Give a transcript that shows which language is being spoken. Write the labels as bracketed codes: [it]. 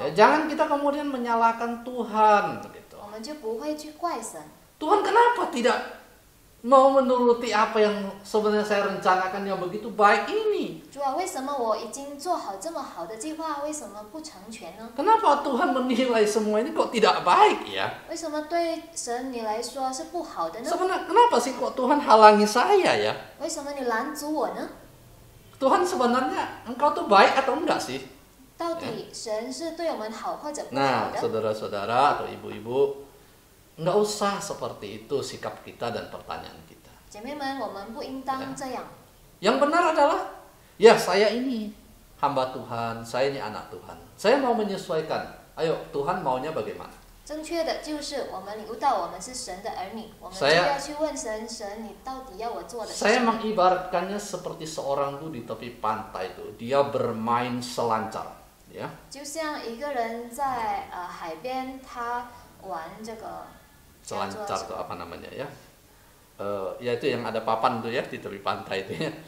[id] ya jangan kita kemudian menyalahkan Tuhan begitu. [zh] 我们就不会去怪神。 [id] Tuhan kenapa tidak mau menuruti apa yang sebenarnya saya rencanakan yang begitu baik ini? [zh] 主啊，为什么我已经做好这么好的计划，为什么不成全呢？ [id] Kenapa Tuhan menilai semua ini kok tidak baik ya? [zh] 为什么对神你来说是不好的呢？ [id] Sebenarnya kenapa sih kok Tuhan halangi saya ya? [zh] 为什么你拦阻我呢？ [id] Tuhan sebenarnya engkau tuh baik atau enggak sih? [zh] 到底神是对我们好或者不好 [id] Nah, [zh] 的？ [id] saudara-saudara atau ibu-ibu, enggak usah seperti itu sikap kita dan pertanyaan kita. [zh] 姐妹们，我们不应当这样。 [id] Yang benar adalah, ya saya ini hamba Tuhan, saya ini anak Tuhan. Saya mau menyesuaikan. Ayo, Tuhan maunya bagaimana? [zh] 正确的就是我们领悟到我们是神的儿女，我们就 [id] Saya- [zh] 要去问神，神你到底要我做的是 [id] Saya [zh] 什么？ [id] mengibaratkannya seperti seorang tuh di tepi pantai itu, dia bermain selancar, ya. [zh] 就像一个人在海边，他玩这个叫做 [id] Selancar itu [zh] 么？ [id] apa namanya ya? Ya itu yang ada papan tuh ya di tepi pantai itu ya.